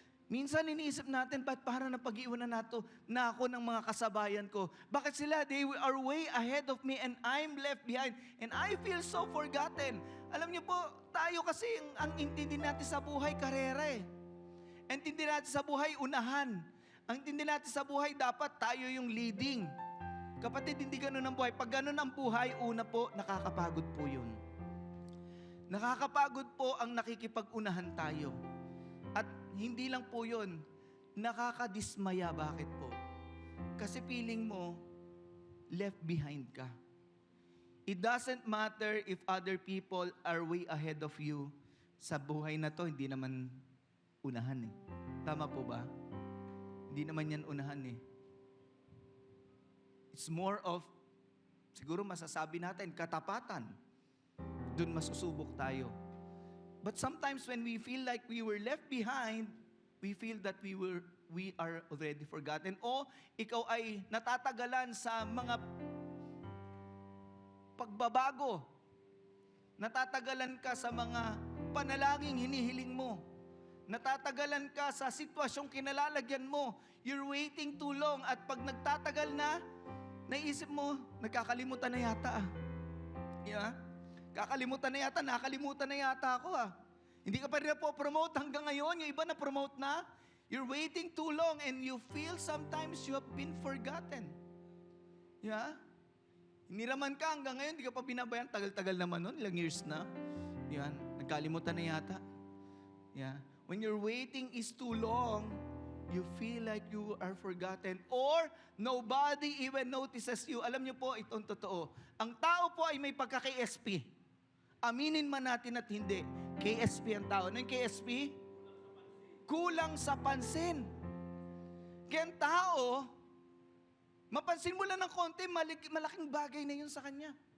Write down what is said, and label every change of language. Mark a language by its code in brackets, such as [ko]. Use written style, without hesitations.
[tl] Minsan iniisip natin, ba't parang napag-iwanan na ako ng mga kasabayan ko? Bakit sila? [en] They are way ahead of me and I'm left behind. And I feel so forgotten. [tl] Alam niyo po, tayo kasi ang intindi natin sa buhay, karera eh. Ang intindi natin sa buhay, unahan. Ang intindi natin sa buhay, dapat tayo yung leading. Kapatid, hindi ganun ang buhay. Pag ganun ang buhay, una po, nakakapagod po yun. Nakakapagod po ang nakikipag-unahan tayo. At hindi lang po yun, nakakadismaya. Bakit po? Kasi feeling mo, [en] left behind [tl] ka. [en] It doesn't matter if other people are way ahead of you. [tl] Sa buhay na to, hindi naman unahan eh. Tama po ba? Hindi naman yan unahan eh. [en] It's more of, [tl] siguro masasabi natin, katapatan. Doon masusubok tayo. [en] But sometimes when we feel like we were left behind, we feel that we are already forgotten. [tl] O ikaw ay natatagalan sa mga pagbabago. Natatagalan ka sa mga panalangin hinihiling mo. Natatagalan ka sa sitwasyong kinalalagyan mo. [en] You're waiting too long [tl] at pag nagtatagal na, naisip mo, nagkakalimutan na yata. Yeah? Nakakalimutan na yata ako Hindi ka pa rin na-promote hanggang ngayon, yung iba na-promote na. [en] You're waiting too long and you feel sometimes you have been forgotten. [tl] Yeah? Niraman ka hanggang ngayon, hindi ka pa binabayan, tagal-tagal naman nun, ilang years na. Yan, nagkalimutan na yata. Yeah. [en] When your waiting is too long, you feel like you are forgotten or nobody even notices you. [tl] Alam niyo po, itong totoo. Ang tao po ay may pagka-KSP. Aminin man natin at hindi. KSP ang tao. Ano yung KSP? Kulang sa pansin. Kaya ang tao, mapansin mo lang ng konti, malaking bagay na yun sa kanya.